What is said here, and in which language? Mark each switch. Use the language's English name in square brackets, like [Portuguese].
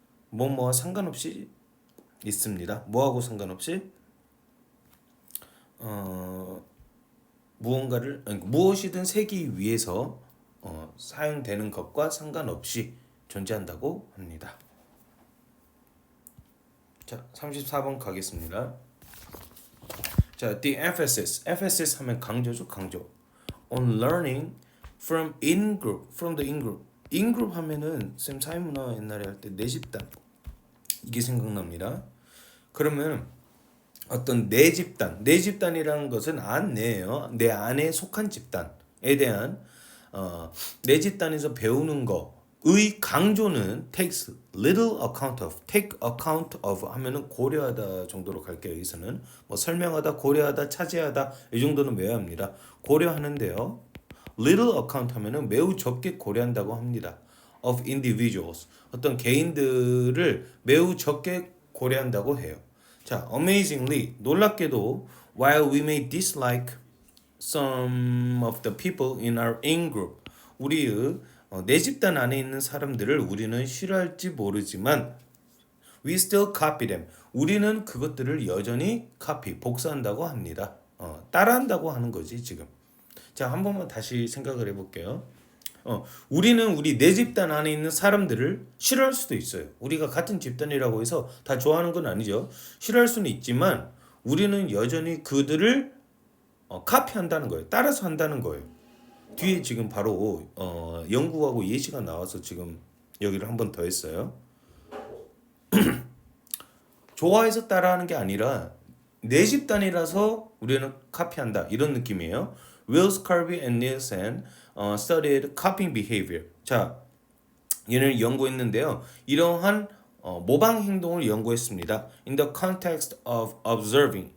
[Korean] 뭐와 상관없이 있습니다. 뭐하고 상관없이 무엇이든 세기 위해서 사용되는 것과 상관없이 존재한다고 합니다. 자, 34번 가겠습니다. 자, [English] the emphasis [Korean] 하면 강조죠, 강조. [English] on learning from in-group, from the in-group. [Korean] in-group 하면은 쌤 사회문화 옛날에 할 때 내 집단 이게 생각납니다. 그러면 어떤 내 집단이라는 것은 안내예요. 내 안에 속한 집단에 대한 내 집단에서 배우는 거의 강조는 [English] takes little account of, take account of [Korean] 하면은 고려하다 정도로 갈게요. 여기서는 뭐 설명하다, 고려하다, 차지하다 이 정도는 외워야 합니다. 고려하는데요. [English] little account [Korean] 하면은 매우 적게 고려한다고 합니다. [English] of individuals [Korean] 어떤 개인들을 매우 적게 고려한다고 해요. [English] 자, amazingly 놀랍게도 while we may dislike some of the people in our in-group [Korean] 우리의 내 집단 안에 있는 사람들을 우리는 싫어할지 모르지만 [English] we still copy them [Korean] 우리는 그것들을 여전히 [English] copy [Korean] 복사한다고 합니다. 따라한다고 하는 거지 지금. 자, 한 번만 다시 생각을 해볼게요. 우리는 우리 내 집단 안에 있는 사람들을 싫어할 수도 있어요. 우리가 같은 집단이라고 해서 다 좋아하는 건 아니죠. 싫어할 수는 있지만 우리는 여전히 그들을 카피한다는 거예요. 따라서 한다는 거예요. 뒤에 지금 바로 영국하고 예시가 나와서 지금 여기를 한 번 더 했어요. 좋아해서 따라하는 게 아니라 내 집단이라서 우리는 카피한다 이런 느낌이에요. [English] Will Scarbie and Nielsen studied copying behavior. [Korean] 자, 얘는 연구했는데요. 이러한 모방 행동을 연구했습니다. [English] In the context of observing.